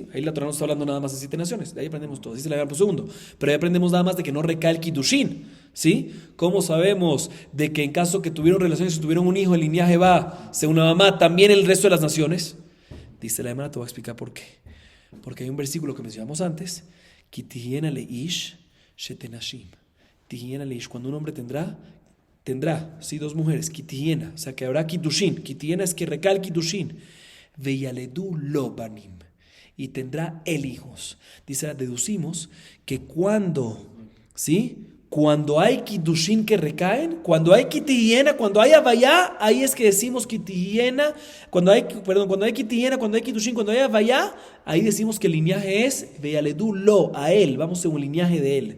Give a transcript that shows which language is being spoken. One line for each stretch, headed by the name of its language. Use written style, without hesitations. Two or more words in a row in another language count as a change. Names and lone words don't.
Spanish: Ahí la Torah no está hablando nada más de 7 naciones, de ahí aprendemos todo, dice la Gemara por segundo, pero ahí aprendemos nada más de que no recae el kiddushin, ¿sí? ¿Cómo sabemos de que en caso que tuvieron relaciones o tuvieron un hijo, el linaje va según la mamá, también el resto de las naciones? Dice la Gemara, te voy a explicar por qué. Porque hay un versículo que mencionamos antes,
Hebrew: כי תהיין לאיש שתי נשים. תהיין לאיש,
Spanish: cuando un hombre tendrá, sí, 2 mujeres, Kitihiena, o sea que habrá kiddushin. Kitihiena es que recae el kiddushin.
Hebrew: וילדו לו בנים,
Spanish: y tendrá él hijos. Dice, deducimos que cuando hay kiddushin que recaen, cuando hay kitihiena, cuando hay avayá, ahí es que decimos kitihiena, cuando hay kitihiena, cuando hay kiddushin, cuando hay avayá, ahí decimos que el linaje es
Hebrew: וילדו לו,
Spanish: a él, vamos según el linaje de él.